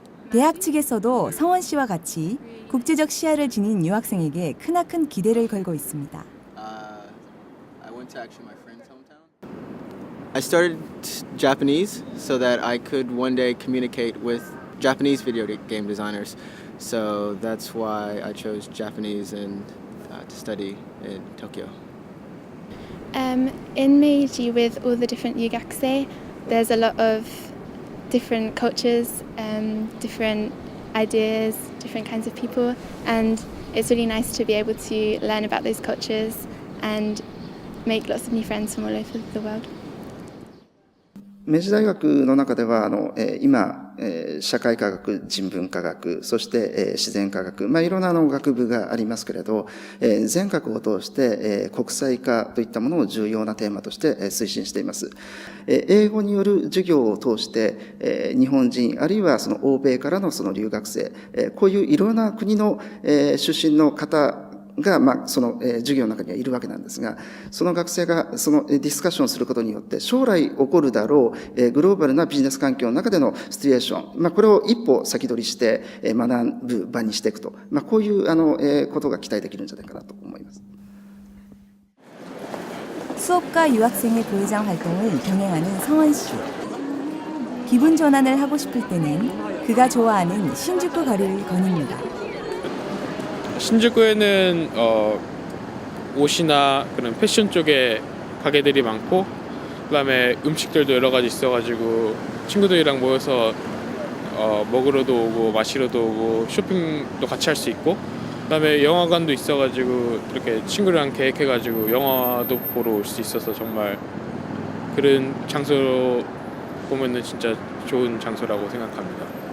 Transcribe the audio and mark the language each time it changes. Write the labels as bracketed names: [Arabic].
[Korean] 대학 측에서도 성원 씨와 같이 국제적 시야를 지닌 유학생에게 크나큰 기대를 걸고 있습니다. [English] I went to actually my friend's hometown. I started Japanese so that I could one day communicate with Japanese video game designers. So that's why I chose Japanese and to study in Tokyo. In Meiji, with all the different yugakse, there's a lot of different cultures, different ideas, different kinds of people, and it's really nice to be able to learn about those cultures and make lots of new friends from all over the world. [Japanese] 明治大学の中では今、社会科学、人文科学、そして、自然科学、いろんな学部がありますけれど、全学を通して、国際化といったものを重要なテーマとして、推進しています。英語による授業を通して、日本人あるいは欧米からの留学生、こういういろんな国の出身の方が、その、授業の中にはいるわけなんですが、その学生がそのディスカッションをすることによって、将来起こるだろう、グローバルなビジネス環境の中でのシチュエーション、これを一歩先取りして、学ぶ場にしていくと、こういうことが期待できるんじゃないかなと思います。 [Korean] 수업과 유학생의 부회장 활동을 병행하는 성원 씨. 기분 전환을 하고 싶을 때는 그가 좋아하는 신주쿠 거리를 거닙니다. 신주쿠에는 옷이나 그런 패션 쪽에 가게들이 많고 그다음에 음식들도 여러 가지 있어가지고 친구들이랑 모여서 먹으러도 오고 마시러도 오고 쇼핑도 같이 할 수 있고 그다음에 영화관도 있어가지고 이렇게 친구랑 계획해가지고 영화도 보러 올 수 있어서 정말 그런 장소 보면은 진짜 좋은 장소라고 생각합니다.